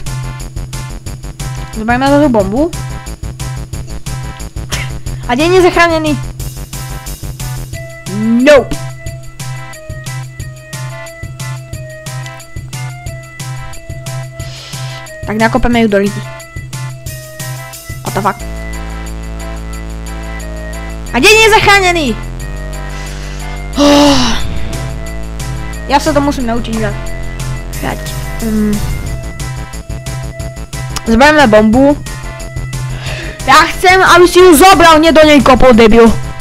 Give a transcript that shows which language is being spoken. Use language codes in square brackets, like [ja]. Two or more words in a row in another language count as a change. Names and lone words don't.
[sk] Zoberieme túto bombu. A nie je zachránený. Nope. Tak nakopeme ju do lidi. [en] What the fuck? [sk] A deň je zachránený! Ja sa to musím naučiť hrať. Zoberieme bombu. Ja chcem, aby si ju zobral, nie do nej kopol, debil.